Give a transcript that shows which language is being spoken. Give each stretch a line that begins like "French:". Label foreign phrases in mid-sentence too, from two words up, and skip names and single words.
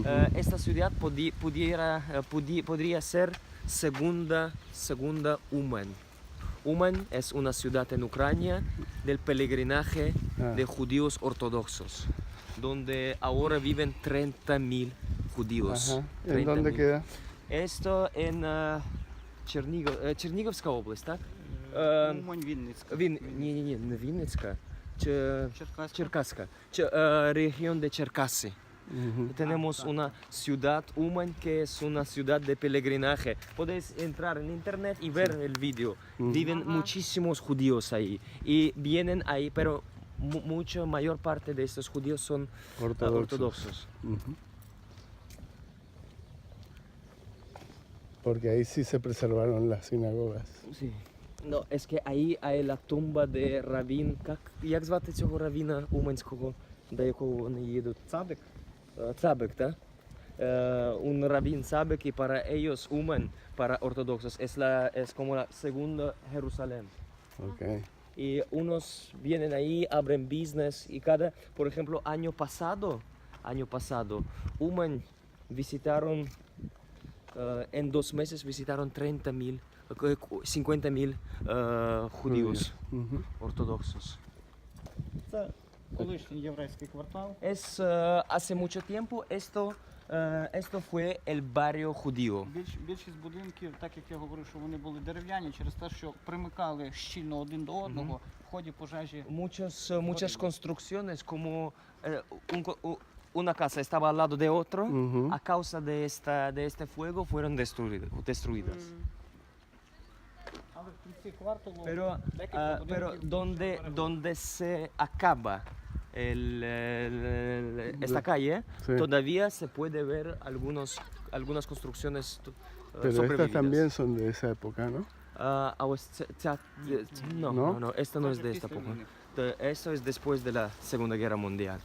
Spanish: esta ciudad podría ser segunda Uman. Uman es una ciudad en Ucrania del peregrinaje de judíos ortodoxos, donde ahora viven 30.000 judíos. Ajá. ¿En dónde 30.000. queda? Esto en
Ukrainian: Черніговська область, так? Умань, Вінницька. Ні, не Вінницька. Черкаська. Черкаська.
Spanish: Región de Черкаси. Ujú. Tenemos una ciudad Uman que es una ciudad de peregrinaje. Podéis entrar en internet y ver el vídeo. Ujú. Viven muchísimos judíos ahí y vienen ahí, pero mayor parte de estos judíos son ortodoxos. Ujú. Porque ahí sí se preservaron las sinagogas. Sí. No, es que ahí hay la tumba de Равін.
Ukrainian: Як звати цього равіна уманського, до якого вони їдуть? Цадик. Цабик, так?
Spanish: un rabín sabe que para ellos, Uman, para ortodoxos, es como la segunda Jerusalén. Ok. Y unos vienen ahí, abren business y por ejemplo, año pasado, Uman visitaron, en 2 meses visitaron 30.000, 50.000 judíos Ujú. ortodoxos.
Ukrainian: Це колишній єврейський квартал.
Spanish: Hace mucho tiempo esto fue el barrio judío.
Ukrainian: Більшість будинків, так як я говорив, що вони були дерев'яні, через те, що примикали щільно один до одного, в ході пожежі.
Spanish: Muchas construcciones como una casa estaba al lado de otro, Ujú. a causa de este fuego fueron destruidas.
Ukrainian: Але в кінці кварталу
Spanish: Pero,
Ukrainian: декілька
Spanish: pero
Ukrainian: будинків
Spanish: donde se acaba esta calle, Sí. todavía se puede ver algunas construcciones Pero estas sobrevividas. también son de esa época, ¿no? No, ¿No? no, esto no es de esta época. Esto es después de la Segunda Guerra Mundial.